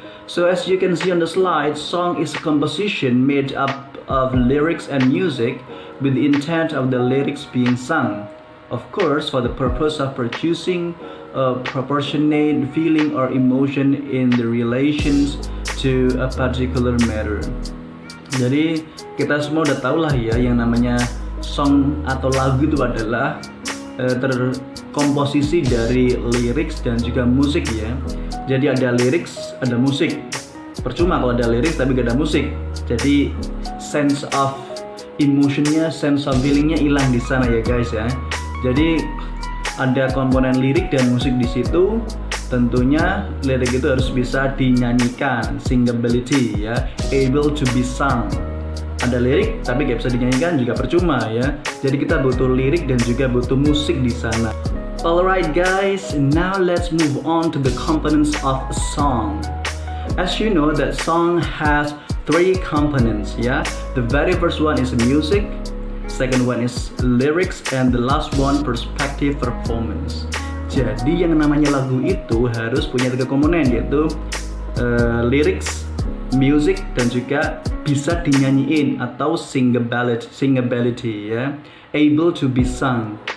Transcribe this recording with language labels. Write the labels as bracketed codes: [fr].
[en] So as you can see on the slide, song is a composition made up of lyrics and music with the intent of the lyrics being sung, of course for the purpose of producing a proportionate feeling or emotion in the relations to a particular matter. [id] Jadi kita semua udah tahu lah ya, yang namanya song atau lagu itu adalah terkomposisi dari lyrics dan juga musik, ya. Jadi ada lyrics, ada musik. Percuma kalau ada lyrics tapi gak ada musik. Jadi sense of emotionnya, sense of feelingnya hilang di sana ya guys ya. Jadi ada komponen lirik dan musik di situ. Tentunya lirik itu harus bisa dinyanyikan, singability ya, able to be sung. Ada lirik tapi gak bisa dinyanyikan juga percuma ya. Jadi kita butuh lirik dan juga butuh musik di sana. [en] Alright guys, now let's move on to the components of a song. As you know that song has 3 components, yeah. The very first one is music, second one is lyrics, and the last one perspective performance. [id] Jadi yang namanya lagu itu harus punya 3 komponen, yaitu lyrics, music, dan juga bisa dinyanyiin atau singability ya, able to be sung.